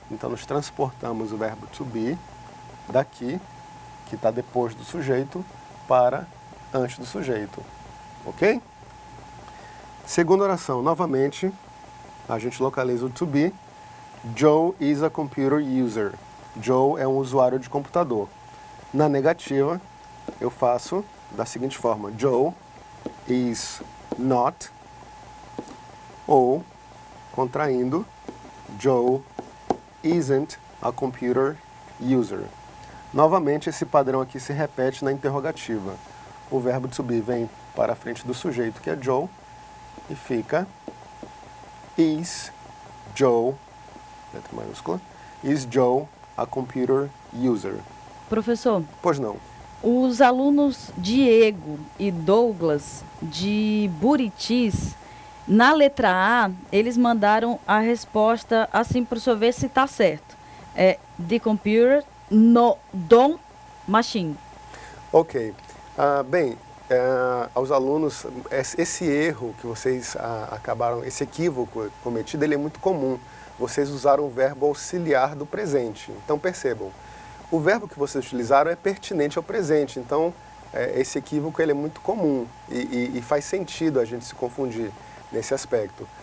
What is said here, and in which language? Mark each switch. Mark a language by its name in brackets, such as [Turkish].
[Portuguese] Então, nós transportamos o verbo to be daqui, que está depois do sujeito, para antes do sujeito. Ok? Segunda oração, novamente, a gente localiza o to be. [English] Joe is a computer user. [Portuguese] Joe é um usuário de computador. Na negativa, eu faço da seguinte forma. [English] Joe is not, [Portuguese] ou, contraindo, [English] Joe isn't a computer user. [Portuguese] Novamente, esse padrão aqui se repete na interrogativa. O verbo to be vem para a frente do sujeito, que é Joe, e fica is Joe, letra maiúscula, [English] is Joe a computer user. [Portuguese] Professor, Pois não. os alunos Diego e Douglas de Buritis, na letra A, eles mandaram a resposta assim para o senhor ver se está certo. É [English] the computer no don't machine. [Portuguese] Ok. Bem, aos alunos, esse erro que vocês acabaram, esse equívoco cometido, ele é muito comum. Vocês usaram o verbo auxiliar do presente. Então, percebam, o verbo que vocês utilizaram é pertinente ao presente. Então, esse equívoco ele é muito comum e faz sentido a gente se confundir nesse aspecto.